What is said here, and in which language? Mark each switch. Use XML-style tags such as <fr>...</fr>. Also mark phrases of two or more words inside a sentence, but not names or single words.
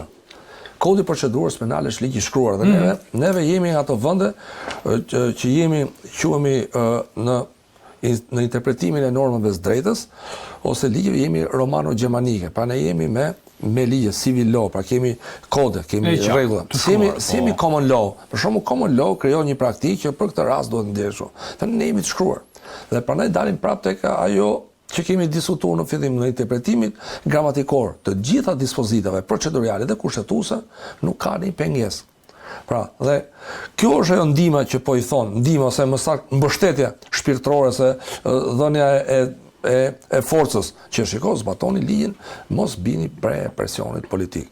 <sq>Kodi i procedurës penale është ligj i shkruar dhe neve jemi nga ato vende që quhemi në interpretimin e normave së drejtës ose ligjeve jemi romano-gjermanike. Pra ne jemi me ligje</sq> <en>civil law,</en> <sq>pra kemi kode, kemi rregulla. Jemi</sq> <en>common law.</en> <sq>Për shembull</sq> <en>common law</en> <sq>krijon një praktikë që për këtë rast duhet ndeshur. Ne jemi të shkruar. Dhe prandaj dalim prapë tek ajo që kemi diskutuar në fillim në interpretimin gramatikor të gjitha dispozitave procedurale dhe kushtetuese, nuk ka një pengesë. Pra, dhe kjo është ajo ndihma që po i thonë, ndihma ose më saktë mbështetja shpirtërore se dhënia e forcës që shiko, zbatoni ligjin, mos bini pre presionit politik.</sq>